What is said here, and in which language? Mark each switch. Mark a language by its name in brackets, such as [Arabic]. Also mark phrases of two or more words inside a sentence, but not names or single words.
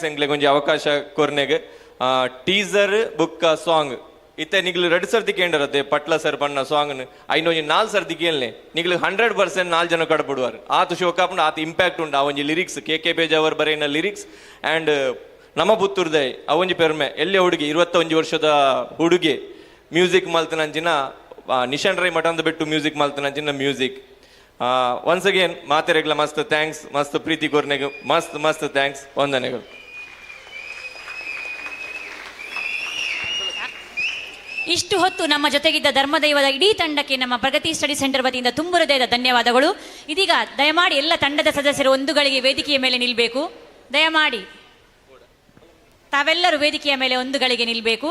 [Tulu] ಎಂಕ್ಲೆಗೆ ಒಂಜಿ ಅವಕಾಶ ಕೊರ್ನೆಗೆ ಟೀಸರ್ ಬುಕ್ಕ ಸಾಂಗ್ ಇತ್ತೆ ನಿಗ್ಲು 2 ಸರ್ತಿ ಕೇಂದ್ರತ್ತೆ ಪಟ್ಲ ಸರ್ ಪಣ್ಣ ಸಾಂಗ್ನು ಐನೊಂಜಿ 4 ಸರ್ತಿ ಕೇಳನೆ ನಿಗ್ಲು 100% 4 ಜನ ಕಡಪಡುವಾರು ಆತು ಶೋಕಾಪುಂಡು ಆತು ಇಂಪ್ಯಾಕ್ಟ್ ಉಂಡು. ಆ ಒಂಜಿ ಲಿರಿಕ್ಸ್ KK ಪೇಜ್ ಅವರು ಬರೆಯಿನ ಲಿರಿಕ್ಸ್ ಆ್ಯಂಡ್ ನಮ್ಮ ಪುತ್ತೂರ್ದೆ ಅವೊಂಜಿ ಪೆರ್ಮೆ ಎಲ್ಲೇ ಹುಡುಗಿ [Kannada] 21 ವರ್ಷದ ಹುಡುಗಿ [Tulu] ಮ್ಯೂಸಿಕ್ ಮಲ್ತನಂಚಿನ ನಿಶಾನ್ ರೈ ಮಠಂದ ಬಿಟ್ಟು ಮ್ಯೂಸಿಕ್ ಮಲ್ತನಂಚಿನ ಮ್ಯೂಸಿಕ್. [English] once again [Tulu] ಮಾತೆರೆಗ್ಲ ಮಸ್ತ್ ಥ್ಯಾಂಕ್ಸ್. ಮಸ್ತ್ ಪ್ರೀತಿ ಕೊರ್ನೆಗೆ ಮಸ್ತ್ ಥ್ಯಾಂಕ್ಸ್. ವಂದನೆಗಳು. [Kannada] ಇಷ್ಟು ಹೊತ್ತು ನಮ್ಮ ಜೊತೆಗಿದ್ದ ಧರ್ಮದೈವದ ಇಡೀ ತಂಡಕ್ಕೆ ನಮ್ಮ ಪ್ರಗತಿ ಸ್ಟಡಿ ಸೆಂಟರ್ ವತಿಯಿಂದ ತುಂಬ ಹೃದಯದ ಧನ್ಯವಾದಗಳು. ಇದೀಗ ದಯಮಾಡಿ ಎಲ್ಲ ತಂಡದ ಸದಸ್ಯರು ಒಂದು ಗಳಿಗೆ ವೇದಿಕೆಯ ಮೇಲೆ ನಿಲ್ಲಬೇಕು. ದಯಮಾಡಿ ತಾವೆಲ್ಲರೂ ವೇದಿಕೆಯ ಮೇಲೆ ಒಂದು ಗಳಿಗೆ ನಿಲ್ಲಬೇಕು.